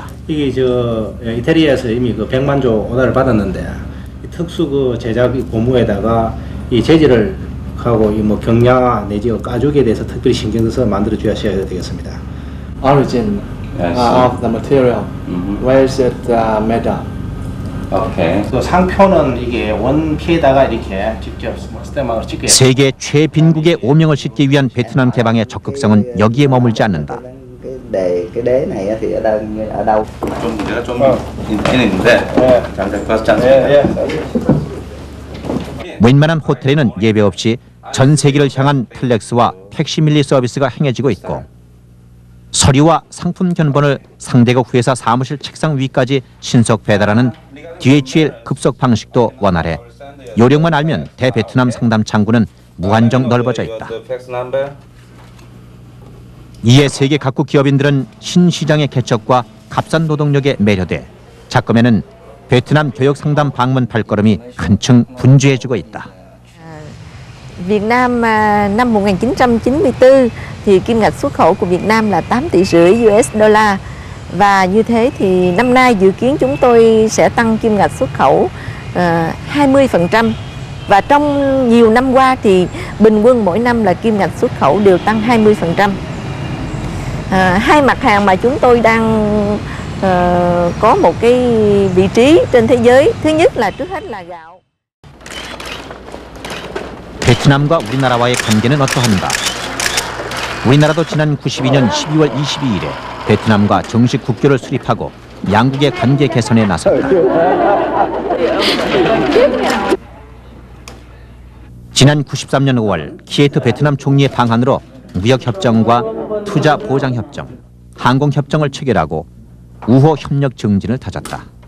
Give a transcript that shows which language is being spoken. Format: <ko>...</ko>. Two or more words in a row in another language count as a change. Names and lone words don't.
<ko>이게 이태리에서 이미 100만 조 오다를 받았는데 특수 제작 고무에다가 이 재질을 하고 경량 내지 가죽에 대해서 특별히 신경 써서 만들어 주셔야 되겠습니다.</ko> <en>Origin of the material. Where is it made of?</en> <ko>오케이. 상표는 이게 원피에다가 이렇게 직접 스탬으로 찍게. 세계 최빈국의 오명을 싣기 위한 베트남 개방의 적극성은 여기에 머물지 않는다.</ko> <vi>cái đế này thì ở đâu?</vi> <ko>웬만한 호텔에는 예배 없이 전 세계를 향한 텔렉스와 팩시밀리 서비스가 행해지고 있고 서류와 상품 견본을 상대국 회사 사무실 책상 위까지 신속 배달하는 DHL 급속 방식도 원활해 요령만 알면 대베트남 상담 창구는 무한정 넓어져 있다. 이에 세계 각국 기업인들은 신시장의 개척과 값싼 노동력에 매료돼 작금에는 베트남 교역 상담 방문 발걸음이 한층 분주해지고 있다.</ko> <vi>Việt Nam năm 1994 thì kim ngạch xuất khẩu của Việt Nam là 8,5 tỷ</vi> <en>US dollar.</en> <vi>Và như thế thì năm nay dự kiến chúng tôi sẽ tăng kim ngạch xuất khẩu 20%. Và trong nhiều năm qua thì bình quân mỗi năm là kim ngạch xuất khẩu đều tăng 20%. Hai mặt hàng mà chúng tôi đang có một cái vị trí trên thế giới. Thứ nhất là trước hết là gạo.</vi> <ko>베트남과 우리나라와의 관계는 어떠한가? 우리나라도 지난 92년 12월 22일에 베트남과 정식 국교를 수립하고 양국의 관계 개선에 나섰다. 지난 93년 5월 키에트 베트남 총리의 방한으로 무역협정과 투자보장협정, 항공협정을 체결하고 우호 협력 증진을 다졌다.</ko>